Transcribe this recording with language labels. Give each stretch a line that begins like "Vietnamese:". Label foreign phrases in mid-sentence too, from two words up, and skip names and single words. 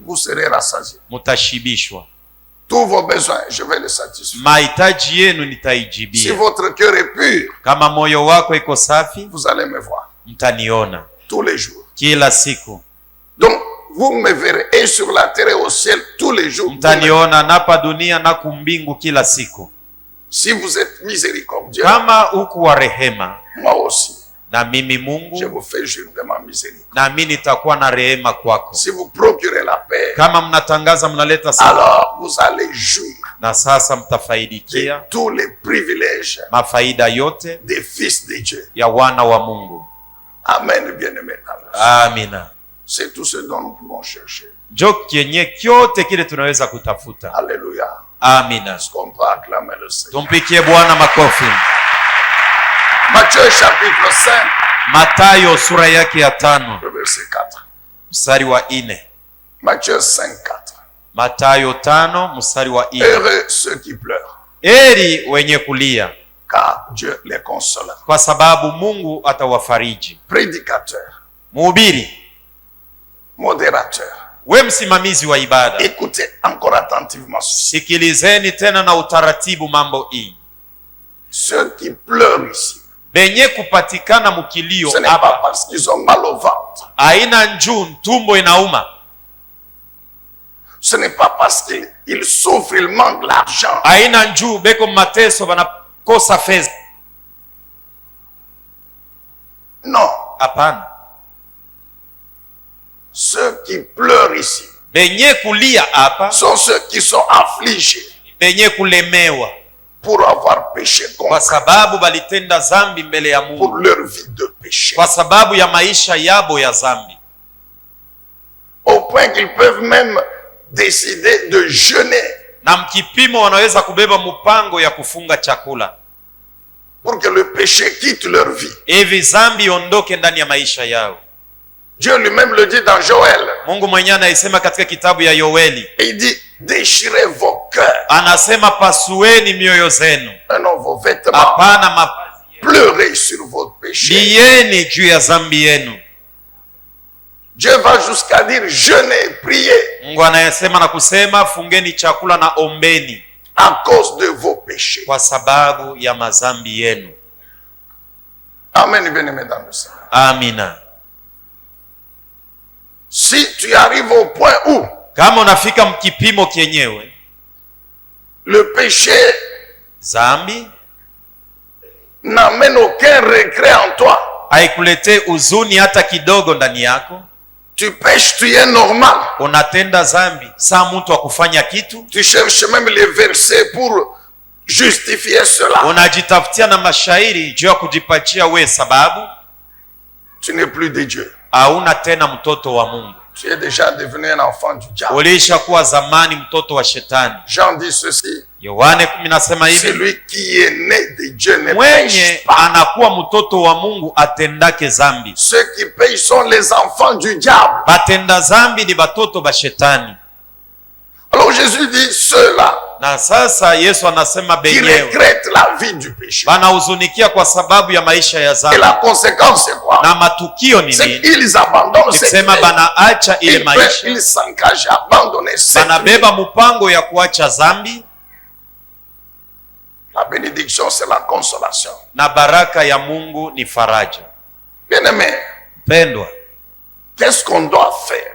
French: vous serez rassasiés.
Swahili: mutashibishwa.
French: Tous vos besoins, je vais les satisfaire.
Swahili: Mahitaji yenu
French: Si
Swahili: nitaijibia.
French: votre cœur est pur,
Swahili: Kama moyo wako iko safi,
French: vous allez me voir
Swahili: mtaniona
French: tous les jours.
Swahili: kila siku.
French: Donc, vous me verrez et sur la terre et au ciel tous les jours.
Swahili: Mtaniona napa dunia na kumbingu kila siku.
French: Si vous êtes miséricordieux,
Swahili: Kama uku wa rehema,
French: moi aussi,
Swahili: na mimi
French: je
Swahili: Mungu
French: vous fais jurer de ma miséricorde.
Swahili: na mimi nitakuwa na rehema kwako.
French: Si vous procurez la paix,
Swahili: Kama mnatangaza mnaleta salama,
French: alors vous allez jouir
Swahili: na sasa
French: de
Swahili: mtafaidikia
French: tous les privilèges
Swahili: mafaida yote
French: des fils de Dieu.
Swahili: ya wana wa Mungu.
French: Amen, bien-aimés.
Swahili: Amina.
French: C'est tout ce dont nous pouvons chercher.
Swahili: Njo kenye kyote kile tunaweza kutafuta.
French: Alléluia.
Swahili: Amina.
French: Est-ce qu'on peut acclamer le Seigneur?
Swahili: Tumpikie Bwana makofi.
French: Matthieu chapitre 5,
Swahili: Matayo sura yake ya 5
French: le verset 4.
Swahili: mstari wa 4.
French: Matthieu 5, 4.
Swahili: Matayo 5 mstari wa 4.
French: Heureux ceux qui pleurent,
Swahili: Heri wenye kulia,
French: car Dieu les consolera.
Swahili: kwa sababu Mungu atawafariji.
French: Prédicateur,
Swahili: Mhubiri,
French: modérateur,
Swahili: we msimamizi wa ibada,
French: écoutez encore attentivement ceci.
Swahili: sikilizeni tena na utaratibu mambo hii.
French: Ceux qui pleurent ici,
Swahili: Benye kupatikana mukilio
French: ce n'est pas
Swahili: hapa,
French: parce qu'ils ont mal au ventre.
Swahili: haina njuu, tumbo inauma.
French: Ce n'est pas parce qu'ils souffrent, ils manquent l'argent.
Swahili: Haina njuu, beko mateso, banakosa fedha.
French: Non.
Swahili: Hapana.
French: Ceux qui pleurent ici
Swahili: Benye kulia hapa,
French: sont ceux qui sont affligés
Swahili: benye kulemewa,
French: pour avoir péché
Swahili: kwa
French: contre,
Swahili: sababu balitenda zambi mbele ya
French: pour
Swahili: Mungu,
French: leur vie de péché.
Swahili: kwa sababu ya maisha yabo ya zambi,
French: Au point qu'ils peuvent même décider de jeûner
Swahili: na mkipimo wanaweza kubeba mpango ya kufunga chakula
French: pour que le péché quitte leur vie.
Swahili: hivi zambi iondoke ndani ya maisha yao.
French: Dieu lui-même le dit dans Joël.
Swahili: Mungu mwenyewe anaisema katika kitabu ya Yoeli,
French: Et il dit, déchirez vos cœurs,
Swahili: anasema pasueni mioyo zenu,
French: non vos vêtements,
Swahili: hapana mavazi yenu.
French: pleurez sur votre péché.
Swahili: lieni juu ya zambi yenu.
French: Dieu va jusqu'à dire jeûnez, priez
Swahili: Mungu anayesema na kusema fungeni chakula na ombeni
French: à cause de vos péchés.
Swahili: kwa sababu ya mazambi yenu.
French: Amen, bien-aimés dans le Seigneur.
Swahili: Amina.
French: Si tu arrives au point où
Swahili: Kama unafika mkipimo kienyewe,
French: le péché
Swahili: zambi
French: n'amène aucun regret en toi,
Swahili: haikuletee huzuni hata kidogo ndani yako,
French: tu pêches, tu es normal.
Swahili: unatenda zambi saa mtu wa kufanya kitu,
French: Tu cherches même les versets pour justifier cela.
Swahili: unajitafutia na mashairi juu ya kujipatia we sababu,
French: Tu n'es plus de Dieu.
Swahili: hauna tena mtoto wa Mungu.
French: Tu es déjà devenu un enfant du diable.
Swahili: Ulisha kuwa zamani mtoto wa shetani.
French: Jean dit ceci.
Swahili: Yohane 10 nasema hivi,
French: Celui qui est né de Dieu ne
Swahili: mwenye
French: pêche pas.
Swahili: anakuwa mtoto wa Mungu atendake zambi.
French: Ceux qui pêchent sont les enfants du diable.
Swahili: Batenda zambi ni batoto ba shetani.
French: Alors Jésus dit ceux-là
Swahili: Na sasa Yesu anasema
French: qui
Swahili: benyewe
French: regrettent la vie du péché.
Swahili: banahuzunikia kwa sababu ya maisha ya
French: Et
Swahili: zambi.
French: la conséquence c'est quoi?
Swahili: Na matukio ni
French: C'est
Swahili: nini?
French: qu'ils abandonnent cette
Swahili: Nikisema
French: vie.
Swahili: banaacha ile maisha,
French: Ils s'engagent à abandonner cette vie.
Swahili: banabeba mpango ya kuacha zambi,
French: La bénédiction c'est la consolation.
Swahili: na baraka ya Mungu ni faraja.
French: Bien-aimé,
Swahili: Pendwa,
French: qu'est-ce qu'on doit faire?